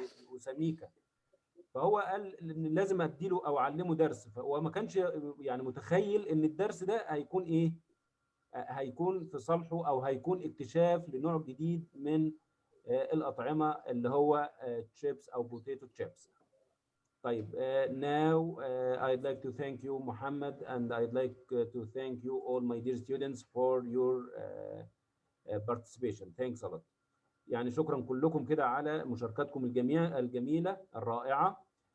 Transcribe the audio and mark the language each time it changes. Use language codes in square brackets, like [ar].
[ar] وسميكه، فهو قال ان لازم اديله او اعلمه درس، فهو ما كانش يعني متخيل ان الدرس ده هيكون ايه، هيكون في صالحه او هيكون اكتشاف لنوع جديد من الاطعمه اللي هو تشيبس او بوتيتو تشيبس. طيب [en] now I'd like to thank you Muhammad and I'd like to thank you all my dear students for your participation. Thanks a lot. [ar] يعني شكرا كلكم كده على مشاركتكم الجميلة الرائعة.